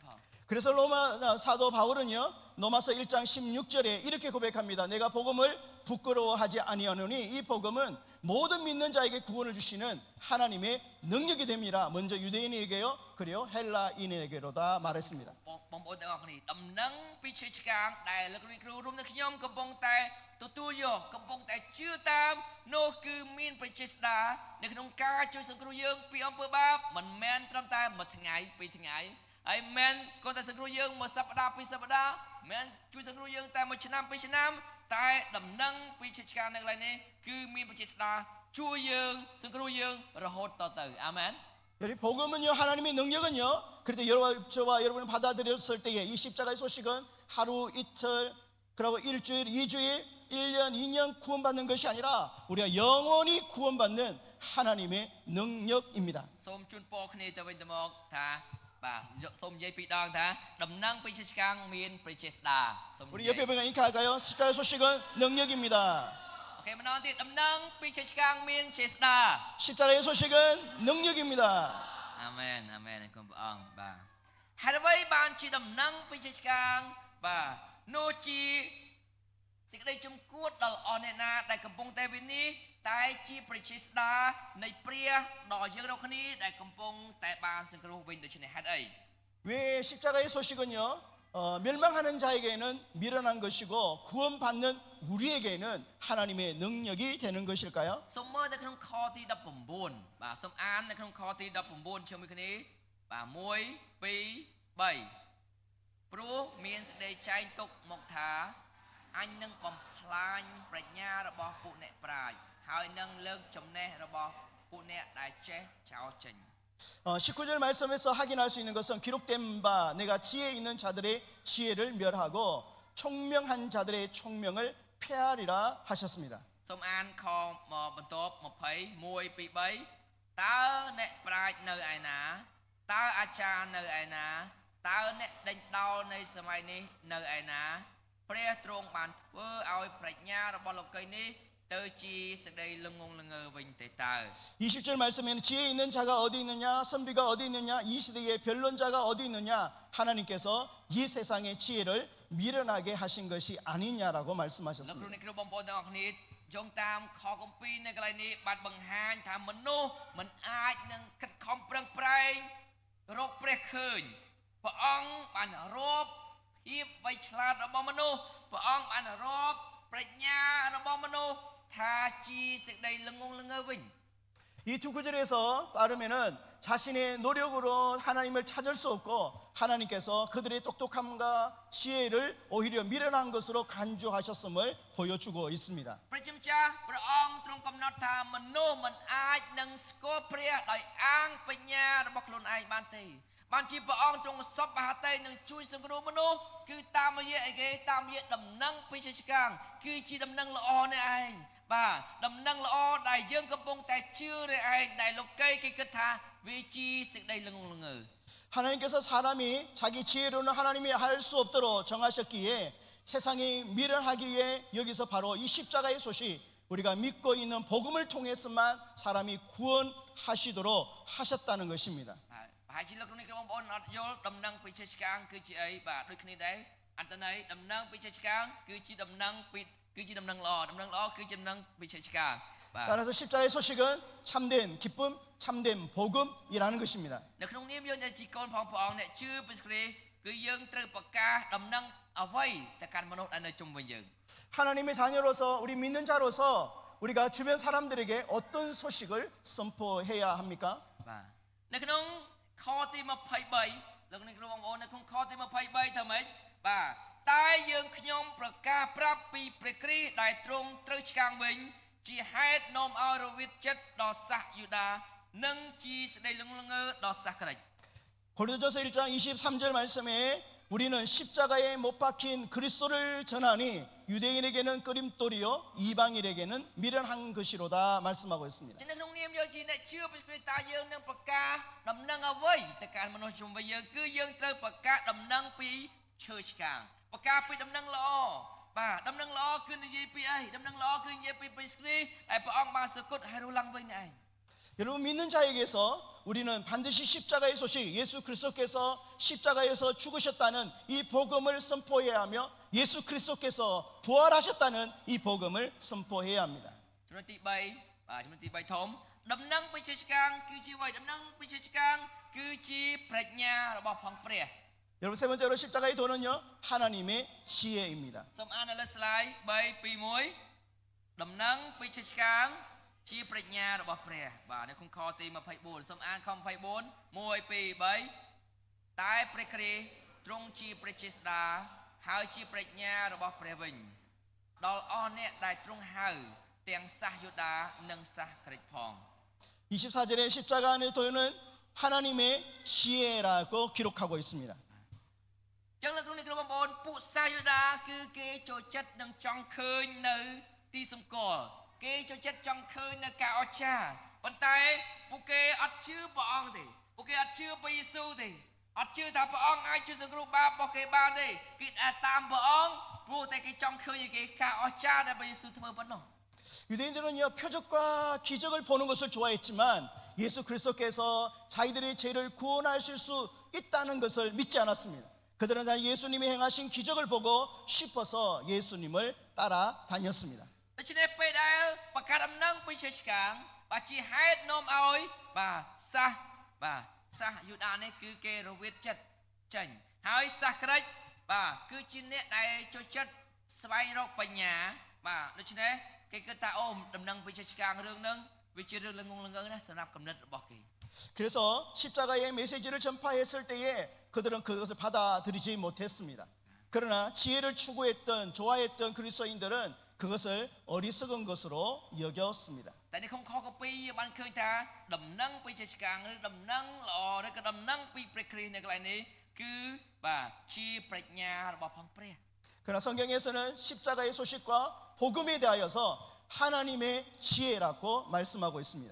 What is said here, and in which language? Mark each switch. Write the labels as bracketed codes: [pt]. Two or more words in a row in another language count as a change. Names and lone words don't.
[ko] 그래서 로마 사도 바울은요, 로마서 1장 16절에 이렇게 고백합니다. 내가 복음을 부끄러워하지 아니하노니 이 복음은 모든 믿는 자에게 구원을 주시는 하나님의 능력이 됩니다. 먼저 유대인에게요, 그리고 헬라인에게로다 말했습니다. [km] បងប្អូនទាំងអស់គ្នាដំណឹងពីឈើឆ្កាងដែលលោកគ្រូរួមនឹងខ្ញុំកំពុងតែទទួលយកកំពុងតែជឿតាមនោះគឺមានប្រជាស្ដានៅក្នុងការជួយសង្គ្រោះយើងពីអំពើបាបមិនមែនត្រឹមតែមួយថ្ងៃពីរថ្ងៃហើយមិនគាត់តែសង្គ្រោះយើងមួយសប្តាហ៍ពីរសប្តាហ៍មិនជួយសង្គ្រោះយើងតែមួយឆ្នាំពីរឆ្នាំតែដំណឹងពីឈើឆ្កាងនៅកន្លែងនេះគឺមានប្រជាស្ដាជួយយើងសង្គ្រោះយើងរហូតតទៅអាមែន [ko] 여기 복음은요, 하나님의 능력은요, 그런데 저와 여러분이 받아들였을 때에 이 십자가의 소식은 하루 이틀 그리고 일주일, 2주일, 1년, 2년 구원받는 것이 아니라 우리가 영원히 구원받는 하나님의 능력입니다. [km] សូមជូនពរគ្នាទៅវិញទៅមកថាបាទសូមនិយាយពីរដងថាដំណឹងពីឈើឆ្កាងមានប្រជាស្ដា [ko] 우리 옆에 보면 이렇게 할까요? 십자가의 소식은 능력입니다. [km] អូខេម្ដងទៀតដំណឹងពីឈើឆ្កាងមានជាស្ដា [ko] 십자가의 소식은 능력입니다. [km] អាមែនអាមែនគុំព្រះអង្គបាទហេតុអ្វីបានជាដំណឹងពីឈើឆ្កាងបាទនោះជាសេចក្តីជំគួតដល់អស់អ្នកណាដែលកំពុងតែវិនិច្ឆ័យតែជាប្រជាស្ដានៃព្រះដល់យើងរាល់គ្នាដែលកំពុងតែបានសង្គ្រោះវិញដូច្នេះហេតុអី [ko] 왜 십자가의 소식은요, 멸망하는 자에게는 미련한 것이고 구원받는 우리에게는 하나님의 능력이 되는 것일까요? [km] សូមមើលនៅក្នុងខទី19បាទសូមអាននៅក្នុងខទី19ជាមួយគ្នាបាទ1 2 3ព្រោះមានសេចក្តីចែងទុកមកថាអញនឹងបំផ្លាញប្រាជ្ញារបស់ពួកអ្នកប្រាជ្ញហើយនឹងលើកចំណេះរបស់ពួកអ្នកដែលចេះចោលចេញ [ko] 19절 말씀에서 확인할 수 있는 것은 기록된 바 내가 지혜 있는 자들의 지혜를 멸하고 총명한 자들의 총명을 폐하리라 하셨습니다. [km] សូមអានខបន្ទាប់20 1 2 3តើអ្នកប្រាជ្ញនៅឯណាតើអាចារ្យនៅឯណាតើអ្នកដេញដោលនៃសម័យនេះនៅឯណាព្រះទ្រង់បានធ្វើឲ្យប្រាជ្ញារបស់លោកីនេះទៅជាសេចក្តីល្ងងល្ងើវិញទេតើ [ko] 20절 말씀에는 지혜 있는 자가 어디 있느냐 선비가 어디 있느냐 이 시대의 변론자가 어디 있느냐 하나님께서 이 세상의 지혜를 미련하게 하신 것이 아니냐라고 [km] លោកគ្រូ [ko] 말씀하셨습니다. [km] អ្នកគ្រូបងប្អូនទាំងអស់គ្នាយោងតាមខគម្ពីរនៅកន្លែងនេះបានបង្ហាញថាមនុស្សមិនអាចនឹងខិតខំប្រឹងប្រែងរកព្រះឃើញព្រះអង្គបានរាប់ភាពវៃឆ្លាតរបស់មនុស្សព្រះអង្គបានរាប់ប្រាជ្ញារបស់មនុស្សថាជាសេចក្តីល្ងងល្ងើវិញ [ko] 이 두 구절에서 빠르면은 자신의 노력으로 하나님을 찾을 수 없고 하나님께서 그들의 똑똑함과 지혜를 오히려 미련한 것으로 간주하셨음을 보여주고 있습니다. [km] ព្រះជាម្ចាស់ព្រះអង្គទ្រង់កំណត់ថាមនុស្សមិនអាចនឹងស្គាល់ព្រះដោយអាងបញ្ញារបស់ខ្លួនឯងបានទេបានជាព្រះអង្គទ្រង់សពហត្ថីនឹងជួយសង្គ្រោះមនុស្សគឺតាមរយៈអីគេតាមរយៈដំណឹងពីឈើឆ្កាងគឺជាដំណឹងល្អនេះឯងបាទដំណឹងល្អដែលយើងកំពុងតែជឿនេះឯងដែលលោកីគេគិតថាវាជាសេចក្តីល្ងងល្ងើ [ko] 하나님께서 사람이 자기 지혜로는 하나님이 할 수 없도록 정하셨기에 세상이 미련하기에 여기서 바로 이 십자가의 소식 우리가 믿고 있는 복음을 통해서만 사람이 구원하시도록 하셨다는 것입니다. [km] ប្រហែលជាលោកនេះបងប្អូនអត់យល់ដំណឹងពីឈើឆ្កាងគឺជាអីបាទដូចគ្នាដែរអត្តន័យដំណឹងពីឈើឆ្កាងគឺជាដំណឹងពីគឺជាដំណឹងល្អគឺជាដំណឹងពីឈើឆ្កាង [ko] 따라서 십자가의 소식은 참된 기쁨, 참된 복음이라는 것입니다. [km] នៅក្នុងនាមយើងដែលជាកូនផងព្រះអង្គអ្នកជឿព្រះគ្រីស្ទគឺយើងត្រូវប្រកាសដំណឹងអ្វីទៅកាន់មនុស្សដែលនៅជុំវិញយើង [ko] 하나님의 자녀로서 우리 믿는 자로서 우리가 주변 사람들에게 어떤 소식을 선포해야 합니까? [km] បាទនៅក្នុងខទី23លោកអ្នកគ្រូបងប្អូននៅក្នុងខទី23ថាម៉េចបាទតែយើងខ្ញុំប្រកាសប្រាប់ពីព្រះគ្រីស្ទដែលទ្រង់ត្រូវឆ្កាងវិញជាហេតុនាំឲ្យរវិតចិត្តដល់សាសយូដានិងជាស្ដីលងងើដល់សាសក្រិច [ko] 고린도전서 1장 23절 말씀에 우리는 십자가에 못 박힌 그리스도를 전하니 유대인에게는 끄림돌이요 이방인에게는 미련한 것이로다 말씀하고 있습니다. [km] នៅក្នុងនាមយើងជាអ្នកជឿព្រះគ្រីស្ទតើយើងនឹងប្រកាសដំណឹងអ្វីទៅកាន់មនុស្សជុំវិញយើងគឺយើងត្រូវប្រកាសដំណឹងពីឈើឆ្កាងប្រកាសពីដំណឹងល្អបាទដំណឹងល្អគឺនិយាយពីអីដំណឹងល្អគឺនិយាយពីព្រះគ្រីស្ទដែលព្រះអង្គបានសគត់ហើយរស់ឡើងវិញនេះឯង [ko] 여러분 믿는 자에게서 우리는 반드시 십자가의 소식, 예수 그리스도께서 십자가에서 죽으셨다는 이 복음을 선포해야 하며 예수 그리스도께서 부활하셨다는 이 복음을 선포해야 합니다. [km] ចំណុចទី3បាទចំណុចទី3ធំដំណឹងពីឈើឆ្កាងគឺជាអ្វីដំណឹងពីឈើឆ្កាងគឺជាប្រាជ្ញារបស់ផងព្រះ [ko] 여러분 세 번째로 십자가의 도는요 하나님의 지혜입니다. [km] សូមអាននៅលើ slide 3 2 1ដំណឹងពីឈើឆ្កាងជាប្រាជ្ញារបស់ព្រះបាទនៅក្នុងខទី24សូមអានខ24 1 2 3តែព្រះគ្រីស្ទទ្រង់ជាព្រះចេស្តាហើយជាប្រាជ្ញារបស់ព្រះវិញដល់អស់អ្នកដែលទ្រង់ហៅទាំងសាសយូដានិងសាសក្រិចផង [ko] 24절에 십자가 안의 도는 하나님의 지혜라고 기록하고 있습니다. [km] ចឹងលោកគ្រូអ្នកគ្រូបងប្អូនពួកសាសយូដាគឺគេចូលចិត្តនឹងចង់ឃើញនៅទីសម្គាល់គេចូលចិត្តចង់ឃើញនៅការអស្ចារ្យប៉ុន្តែពួកគេអត់ជឿព្រះអង្គទេពួកគេអត់ជឿព្រះយេស៊ូវទេអត់ជឿថាព្រះអង្គអាចជួយសង្គ្រោះបាបរបស់គេបានទេគេតាមព្រះអង្គព្រោះតែគេចង់ឃើញគេការអស្ចារ្យដែលព្រះយេស៊ូវធ្វើប៉ុណ្ណោះ [ko] 유대인들은요 표적과 기적을 보는 것을 좋아했지만 예수 그리스도께서 자기들의 죄를 구원하실 수 있다는 것을 믿지 않았습니다. 그들은 예수님이 행하신 기적을 보고 싶어서 예수님을 따라다녔습니다. [km] ដូច្នេះពេលដែលប្រកាសដំណឹងពីឈើឆ្កាងបាទជាហេតុនាំឲ្យបាទសាសយូដានេះគឺគេរវិតចិត្តចេញហើយសាសក្រិចបាទគឺជាអ្នកដែលចូលចិត្តស្វែងរកបញ្ញាបាទដូច្នេះគេគិតថាអូដំណឹងពីឈើឆ្កាងរឿងហ្នឹងវាជារឿងល្ងងល្ងើណាសម្រាប់គំនិតរបស់គេ [ko] 그래서 십자가의 메시지를 전파했을 때에 그들은 그것을 받아들이지 못했습니다. 그러나 지혜를 추구했던 좋아했던 그리스도인들은 그것을 어리석은 것으로 여겼습니다. [km] តែនៅក្នុងខកពីបានឃើញថាដំណឹងពីឈើឆ្កាងឬដំណឹងល្អឬក៏ដំណឹងពីព្រះគ្រីស្ទនៅកន្លែងនេះគឺបាទជាប្រាជ្ញារបស់ផងព្រះ [ko] 그러나 성경에서는 십자가의 소식과 복음에 대하여서 하나님의 지혜라고 말씀하고 있습니다.